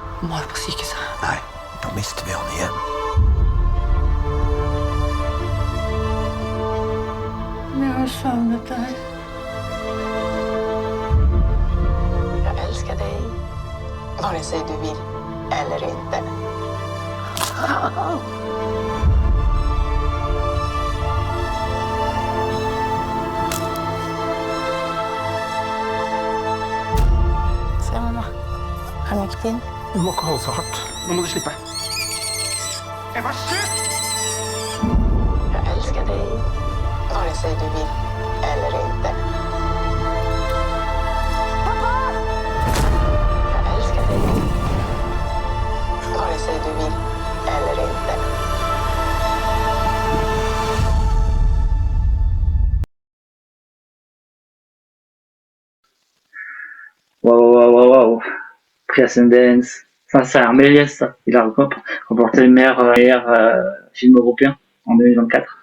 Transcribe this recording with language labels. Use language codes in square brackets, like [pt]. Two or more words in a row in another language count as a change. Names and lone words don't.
[no] var på sykehuset. Nei, da mister vi han igjen. Jeg har savnet deg. [sv] Jag älskar dig, vare sig du vill eller inte. Se, mamma. Har du mycket in? [no] Du må ikke holde så hardt. Nå må du slippe. Eva, slutt! [sv] Jag älskar dig, vare sig du vill eller inte. Pappa! Jag älskar dig, vare sig du vill eller inte. [fr] Waouh. Transcendence. Ça, c'est un Méliès, ça. Il a remporté le meilleur film européen en 2024.